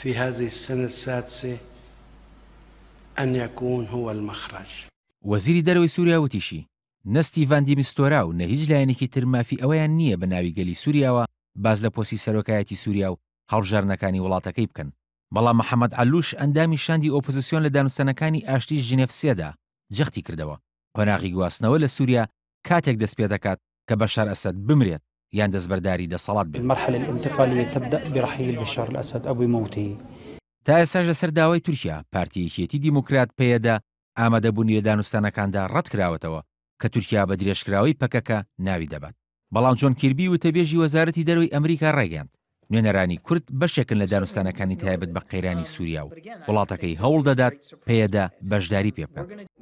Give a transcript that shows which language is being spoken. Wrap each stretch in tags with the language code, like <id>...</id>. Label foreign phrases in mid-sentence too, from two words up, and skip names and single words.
<ckb>وەزیری دەرەوەی سووریا وتیشی نە ستیڤان دی میستۆرا و نە هیچ لایەنێکی تر مافی ئەوەیان نییە بە ناوی گەلی سووریاوە باز لە پۆسی سەرۆکایەتی سووریا و هەڵبژارنەکانی وڵاتەکەی بکەن. بەڵام محەممەد عەلووش ئەندامی شاندی ئۆپۆزیسیۆن لە دانوستانەکانی ئاشتی ژنێڤ سێدا جەختی کردەوە قۆناغی گواستنەوە لە سووریا کاتێک دەست پێ دەکات کە بەشار ئەسەد بمرێت یان دەستبەرداری دەسەڵات بێت.</ckb> <ar>المرحلة الانتقالية تبدأ برحيل بشار الأسد أو بموته.</ar> <ckb>تا ئێستاش لەسەر داوای تورکیا پارتیەکێتی دیموکرات پێیەدا ئامادەبوونی لە دانوستانەکاندا ڕەت کراوەتەوە کە تورکیا بە درێژکراوی پەکەکە ناوی دەبات. بەڵام جۆن کیربی وتەبێژی وەزارەتی دەرەوەی ئەمریکا ڕایگەاند نوێنەرانی کورد بەشێکن لە دانوستانەکانی تایبەت بە قەیرانی سووریا و وڵاتەکەی هەوڵ دەدات پێیەدا بەشداری پێ بکات.</ckb>